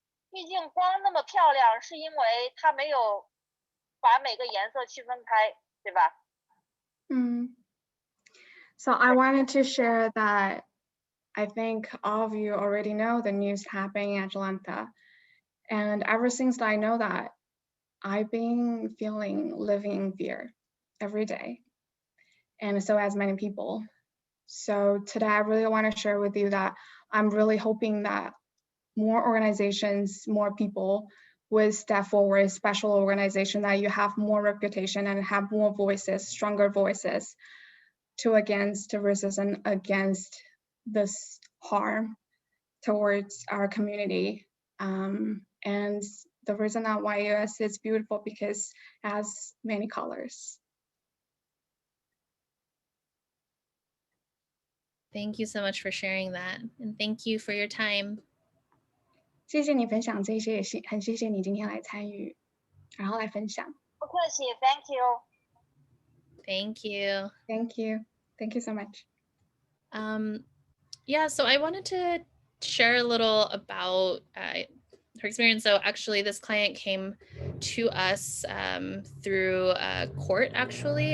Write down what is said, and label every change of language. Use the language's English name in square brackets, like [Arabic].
[Chinese] 毕竟光那么漂亮，是因为它没有把每个颜色区分开，对吧 [English] ？So I wanted to share that I think all of you already know the news happening in Atlanta. And ever since I know that, I've been living in fear every day. And so has many people. So today I really want to share with you that I'm really hoping that more organizations, more people would step forward, special organization that you have more reputation and have more voices, stronger voices against racism, against this harm towards our community. And the reason that why US is beautiful because it has many colors. Thank you so much for sharing that. And thank you for your time. [Chinese] 谢谢你分享这些，也是很谢谢你今天来参与，然后来分享。不客气 ， [English] Thank you。 Thank you. Thank you. Thank you so much. Yeah, so I wanted to share a little about her experience. So actually, this client came to us through a court, actually.